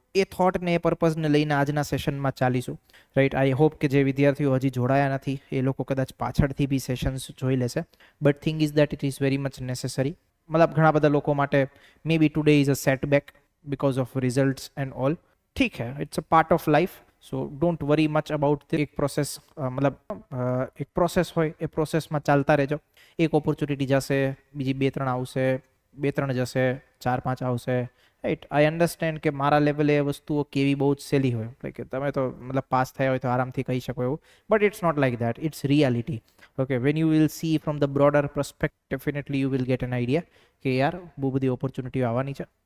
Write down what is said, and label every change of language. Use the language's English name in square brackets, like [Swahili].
[Gujarati] એ થોટને, એ પર્પઝને લઈને આજના સેશનમાં ચાલીશું. રાઈટ. [English] I hope [Gujarati] કે જે વિદ્યાર્થીઓ હજી જોડાયા નથી એ લોકો કદાચ પાછળથી બી સેશન્સ જોઈ લેશે. [English] But thing is that it is very much necessary. [Gujarati] મતલબ ઘણા બધા લોકો માટે [English] Maybe today is a setback because of results and all. [Hindi] ठीक है, [English] it's a part of life, so don't worry much about the [Gujarati] એક પ્રોસેસ. મતલબ એક પ્રોસેસ હોય, એ પ્રોસેસમાં ચાલતા રહેજો. એક ઓપોર્ચ્યુનિટી જશે, બીજી 2-3 આવશે, 2-3 જશે, 4-5 આવશે. રાઈટ. [English] I understand [Gujarati] કે મારા લેવલે એ વસ્તુઓ કેવી બહુ જ સહેલી હોય, લાઈક તમે તો મતલબ પાસ થયા હોય તો આરામથી કહી શકો એવું. [English] But it's not like that, it's reality. Okay, when you will see from the broader perspective, definitely you will get an idea [Gujarati] કે યાર બહુ બધી ઓપોર્ચ્યુનિટીઓ આવવાની છે.